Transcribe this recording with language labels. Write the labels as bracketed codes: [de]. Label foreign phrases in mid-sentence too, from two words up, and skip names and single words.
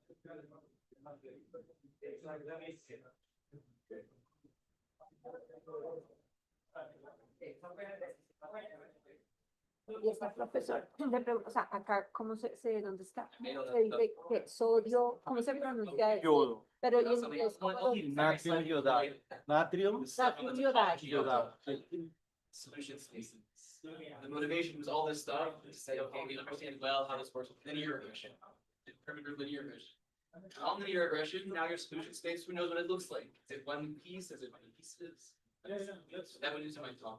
[es] Y está profesor, o sea, acá, ¿cómo dónde está? Se dice que sodio, ¿cómo se pronuncia eso? Yodo. Pero y en inglés, ¿cómo? Natrium yodado. Natrium Natrium yodado. yodado. [en] Solution spaces. The motivation was all this stuff to say, okay, we understand well how this works with linear regression, primitive linear regression. Non-linear regression, now your solution space, who knows what it looks like? Is it one piece? Is it many pieces? Yeah, That went into my talk.